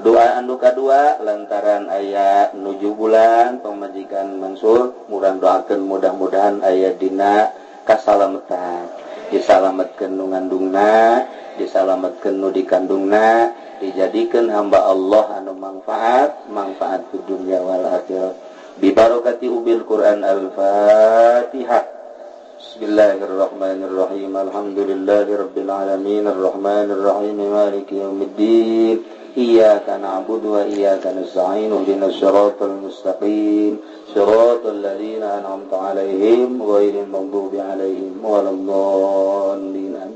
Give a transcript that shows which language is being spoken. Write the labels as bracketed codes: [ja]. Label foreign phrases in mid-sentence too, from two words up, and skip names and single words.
[su] Doa anu kadua lantaran aya nuju bulan pamajikan Mansur, urang doakeun mudah-mudahan aya dina kasalametan. Disalametkeun nu ngandungna, disalametkeun nu dikandungna, dijadikan hamba Allah anu manfaat [ar] في الدنيا والآخرة ببركة أم القرآن الفاتحة. بسم الله الرحمن الرحيم. الحمد لله رب العالمين الرحمن الرحيم مالك يوم الدين. إياك نعبد وإياك نستعين اهدنا الصراط المستقيم صراط الذين أنعمت عليهم غير المغضوب عليهم ولا الضالين.